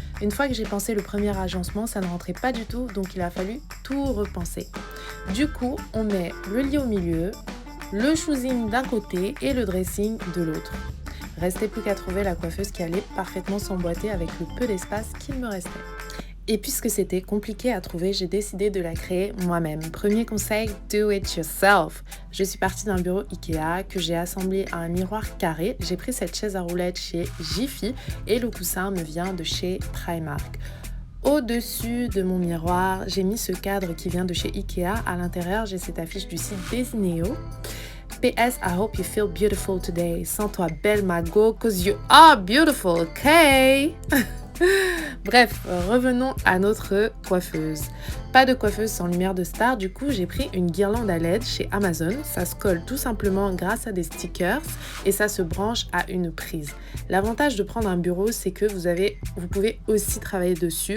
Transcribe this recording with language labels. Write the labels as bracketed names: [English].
[French] Une fois que j'ai pensé le premier agencement, ça ne rentrait pas du tout, donc il a fallu tout repenser. Du coup, on met le lit au milieu, le choosing d'un côté et le dressing de l'autre. Restait plus qu'à trouver la coiffeuse qui allait parfaitement s'emboîter avec le peu d'espace qu'il me restait. Et puisque c'était compliqué à trouver, j'ai décidé de la créer moi-même. Premier conseil, [English] do it yourself. [French] Je suis partie d'un bureau Ikea que j'ai assemblé à un miroir carré. J'ai pris cette chaise à roulettes chez Jiffy et le coussin me vient de chez Primark. Au-dessus de mon miroir, j'ai mis ce cadre qui vient de chez Ikea. À l'intérieur, j'ai cette affiche du site Desineo. [English] PS, I hope you feel beautiful today. [French] Sens-toi belle, ma go, [English] cause you are beautiful, okay? [French] Bref, revenons à notre coiffeuse. Pas de coiffeuse sans lumière de star, du coup j'ai pris une guirlande à LED chez Amazon. Ça se colle tout simplement grâce à des stickers et ça se branche à une prise. L'avantage de prendre un bureau, c'est que vous pouvez aussi travailler dessus.